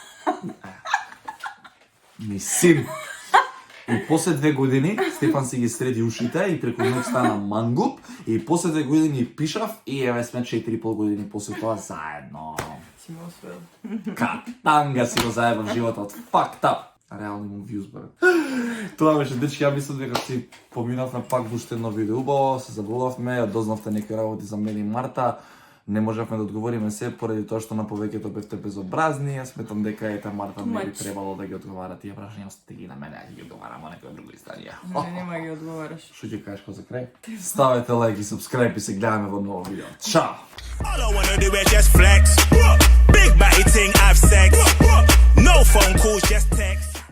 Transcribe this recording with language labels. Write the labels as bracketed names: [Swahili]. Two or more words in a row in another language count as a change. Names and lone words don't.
[Macedonian] Ни син. И после 2 години Стефан си ги среди ушите и преку ноќ стана мангуп и после 2 години пишав и еве сме 4,5 години после тоа заедно. Си ме освоил. Катанга си го заебав животот. [English] Fucked up. [Macedonian] Реално имам views, брат. Тоа беше, дечки, ја мислам дека си поминавме пак во уште едно видео. Убаво, се забававме, ја дознавте некои работи за мене и Марта. Не можевме да одговориме се поради тоа што на повеќето бевте безобразни. Јас сметам дека ета Марта не би требало да ги одговара тие прашања, остате ги на мене, а ги одговарам во некоја друга истанија. Не, нема ги одговараш. Што ќе кажеш за крај? Ставете лайк и subscribe и се гледаме во ново видео. Чао! [English] All I wanna do is just flex. Big body thing, have sex. No phone calls, just text.